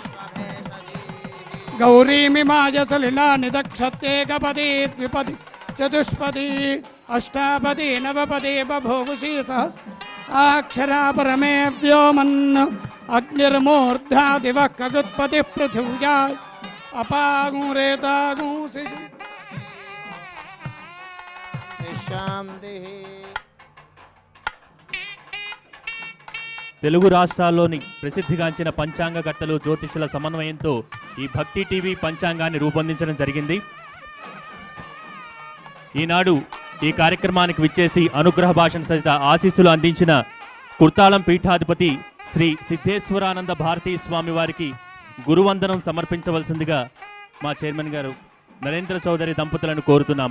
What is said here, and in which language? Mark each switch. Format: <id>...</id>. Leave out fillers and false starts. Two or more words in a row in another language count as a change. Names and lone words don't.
<sa>गौरीमिमाय सलिलानि दक्षत्येकपदी द्विपदी चतुष्पदी अष्टापदी नवपदी बभूवुषी सहस्र आक्षरा परमे व्योमन् अग्निर्मूर्धा दिवः कगुत्पतिः पृथिव्या अपागुरेतागुंसि शान्तिः</sa> <te>తెలుగు రాష్ట్రాల్లోని ప్రసిద్ధిగాంచిన పంచాంగకర్తలు, జ్యోతిషుల సమన్వయంతో ఈ భక్తి టీవీ పంచాంగాన్ని రూపొందించడం జరిగింది. ఈనాడు ఈ కార్యక్రమానికి విచ్చేసి అనుగ్రహ భాషణ సహిత ఆశీస్సులు అందించిన కుర్తాళం పీఠాధిపతి శ్రీ సిద్ధేశ్వరానంద భారతీ స్వామి వారికి గురువందనం సమర్పించవలసిందిగా మా చైర్మన్ గారు నరేంద్ర చౌదరి దంపతులను కోరుతున్నాం.</te>